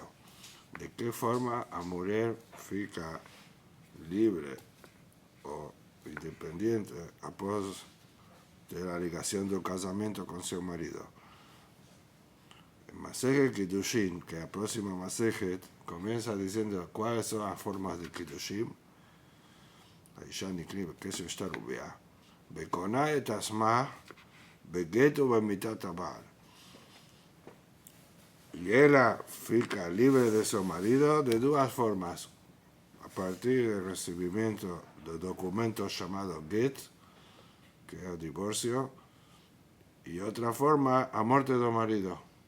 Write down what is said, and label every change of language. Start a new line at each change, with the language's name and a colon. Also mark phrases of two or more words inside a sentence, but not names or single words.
Spanish: De qué forma a mujer fica libre o independiente após de la ligación del casamiento con su marido. En Masejet Kiddushin, que la próxima Masejet comienza diciendo cuáles son las formas de Kiddushin.
Hebrew: האישה נקראת בקשר שטר וביאה, וקונה את עצמה בגט ובמיתת הבעל.
Spanish: Y ella fica libre de su marido de dos formas, a partir del recibimiento del documento llamado get, que es el divorcio, y otra forma, a muerte del marido.